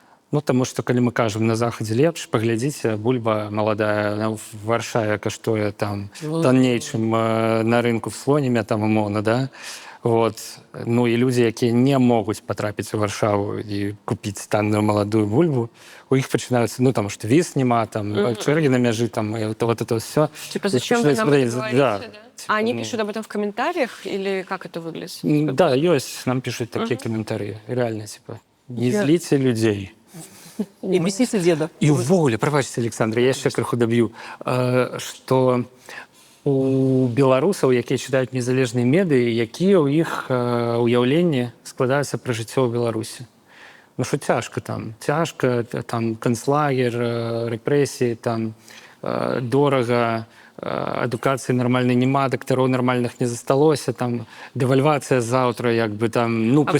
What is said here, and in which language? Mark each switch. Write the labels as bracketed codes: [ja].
[be] Ну, таму што, калі мы кажам, на Захадзе лепш, паглядзіце, бульба маладая в Варшаве каштуе там танней, чым на рынку в Слоніме, там, умоўна, да? Вот. Ну, і людзі, якія не могуць патрапіць у Варшаву і купіць танную маладую бульбу, у іх пачынаюцца, ну, там, што віз няма, там, чэргі на мяжы, там, і [ru] вот это все. Типа, зачем вы нам это говорите, да? Типа, А они пишут об этом в комментариях, или как это выглядит? Да, ёсць, нам пишут такие комментарии. Реально, типа, не злите людей. Не бесите деда. [be] І ўвогуле, прабачце, Александр, я яшчэ крыху даб'ю, што у беларусаў, якія чытаюць незалежныя медыі, якія ў іх уяўленні складаюцца пра жыццё ў Беларусі. Ну што цяжка, там канцлагер, рэпрэсіі, там дорага, адукацыі нармальнай няма, дактароў нармальных не засталося, там дэвальвацыя заўтра, як бы там, ну,